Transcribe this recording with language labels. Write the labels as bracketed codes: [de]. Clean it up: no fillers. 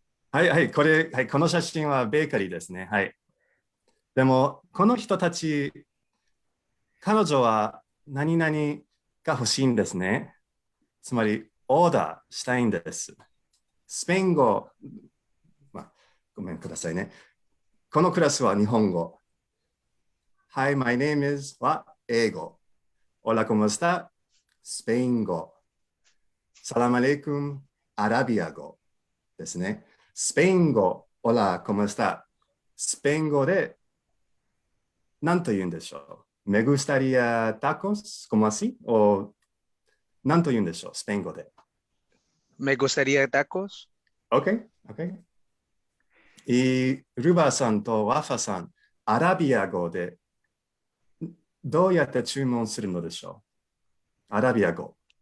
[ja] はいはい、はい、この写真はベーカリーですね。はい。でも、この人たち、彼女は何々が欲しいんですね。つまり、オーダーしたいんです。スペイン語、ごめんくださいね。このクラスは日本語。 [en] Hi, my name is [ja] は英語。 [es] Hola, ¿cómo está? [ja] スペイン語。サラマレイクン、アラビア語ですね。スペイン語、 [es] Hola, ¿cómo está? [ja] スペイン語で何と言うんでしょう。 [es] Me gustaría tacos, ¿cómo así? [ja] お何と言うんでしょう、スペイン語で。 [es] Me gustaría tacos. [en] OK, OK。 [ja] ルバーさんとワファさん、アラビア語でどうやって注文するのでしょう、アラビア語。